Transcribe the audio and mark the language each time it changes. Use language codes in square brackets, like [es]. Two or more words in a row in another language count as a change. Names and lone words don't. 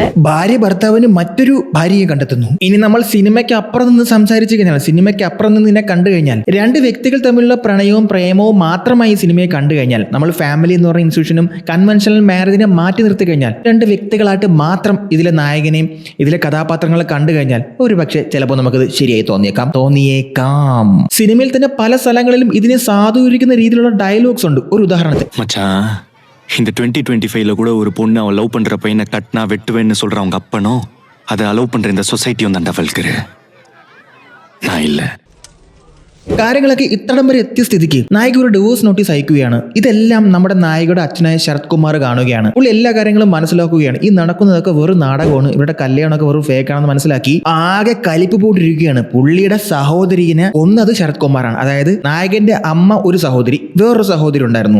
[ml] ഭാര്യ ഭർത്താവിന് മറ്റൊരു ഭാര്യയെ കണ്ടെത്തുന്നു. ഇനി നമ്മൾ സിനിമയ്ക്ക് അപ്പുറം നിന്ന് സംസാരിച്ചു കഴിഞ്ഞാൽ, സിനിമയ്ക്ക് അപ്പുറം നിന്ന് ഇതിനെ കണ്ടു കഴിഞ്ഞാൽ, 2 വ്യക്തികൾ തമ്മിലുള്ള പ്രണയവും പ്രേമവും മാത്രമായി ഈ സിനിമയെ കണ്ടു കഴിഞ്ഞാൽ, നമ്മൾ ഫാമിലി എന്ന് പറയുന്ന ഇൻസ്റ്റിറ്റ്യൂഷനും [en] conventional marriage [ml] മാറ്റി നിർത്തി കഴിഞ്ഞാൽ 2 വ്യക്തികളായിട്ട് മാത്രം ഇതിലെ നായകനെയും ഇതിലെ കഥാപാത്രങ്ങളെ കണ്ടു കഴിഞ്ഞാൽ ഒരു പക്ഷേ ചിലപ്പോൾ നമുക്കത് ശരിയായി തോന്നിയേക്കാം. സിനിമയിൽ തന്നെ പല സ്ഥലങ്ങളിലും ഇതിനെ സാധൂകരിക്കുന്ന രീതിയിലുള്ള ഡയലോഗ്സ് ഉണ്ട്. ഒരു ഉദാഹരണത്തിന്, [ta] மச்சான் இந்த 2025ல கூட ஒரு பொண்ணு அவன் லவ் பண்ற பையனை கட்டினா வெட்டுவேன்னு சொல்ற அவங்க அப்பனும் அதை அலோவ் பண்ற இந்த சொசைட்டியும் தான்டா வல்கரு. நான் இல்லை. [ml] കാര്യങ്ങളൊക്കെ ഇത്തടം വരെ എത്തിയ സ്ഥിതിക്ക് നായിക ഒരു ഡിവോഴ്സ് നോട്ടീസ് അയക്കുകയാണ്. ഇതെല്ലാം നമ്മുടെ നായികയുടെ അച്ഛനായ ശരത് കുമാർ കാണുകയാണ്. പുള്ളി എല്ലാ കാര്യങ്ങളും മനസ്സിലാക്കുകയാണ്. ഈ നടക്കുന്നതൊക്കെ വെറും നാടകമാണ്, ഇവരുടെ കല്യാണമൊക്കെ വെറും ഫേക്ക് ആണെന്ന് മനസ്സിലാക്കി ആകെ കലിപ്പ് പോയിട്ടിരിക്കുകയാണ്. പുള്ളിയുടെ സഹോദരിനെ കൊന്നത് ശരത് കുമാറാണ്. അതായത് നായകന്റെ അമ്മ ഒരു സഹോദരി, വേറൊരു സഹോദരി ഉണ്ടായിരുന്നു.